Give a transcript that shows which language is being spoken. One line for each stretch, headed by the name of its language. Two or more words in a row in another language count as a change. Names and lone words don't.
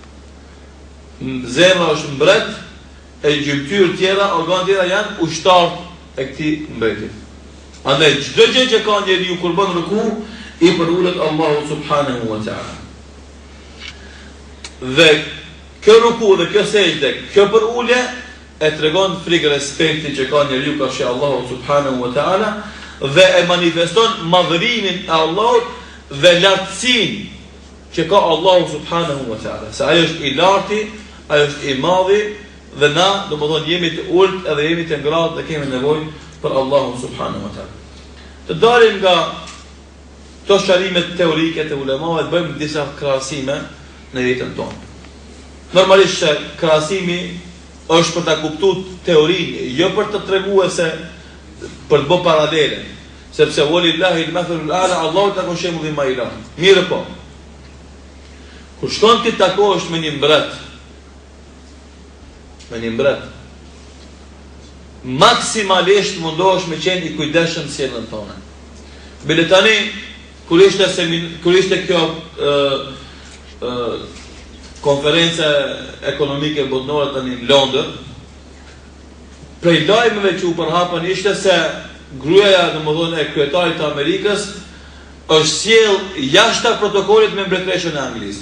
Albanian: Zemra është mbret, e gjymtyrë tjera, organ tjera janë ushtar e këtij mbreti. Andaj çdo gjë që ka njeriu kur bën ruku i përullet Allahu
Arabic: سبحانه وتعالى.
Albanian: Dhe kjo ruku dhe kjo sejdë, kjo përullje e tregon frikë respekti që ka njeriu ka shi Allahu
Arabic: سبحانه وتعالى
Albanian: dhe e manifeston madhërimin e Allahut dhe lartësinë që ka Allahu
Arabic: سبحانه وتعالى.
Albanian: Se ajo është i larti, ajo është i madhi dhe na do të thonë jemi të ulët edhe jemi të ngratë dhe kemi nevojë për Allahu
Arabic: سبحانه وتعالى.
Albanian: Të dalim nga këto sharimet teorike të ulemave, bëjmë disa krahasime në jetën tonë. Normalisht që krahasimi është për ta kuptuar teorinë, jo për të treguar se për të bërë paralele, sepse
Arabic: ولله المثل الأعلى,
Albanian: Allahu ta ka shembullin më i lartë. Mirë po. Kur shkon ti takohesh me një mbret, maksimalisht mundohesh me qenë i kujdesshëm sjellën tonë. Bile tani kur ishte kjo konferenca ekonomike botërore tani në Londër, prej lajmeve që u përhapën ishte se gruaja, domethënë e kryetarit të Amerikës, është sjell jashtë protokollit me mbretëreshën e Anglisë.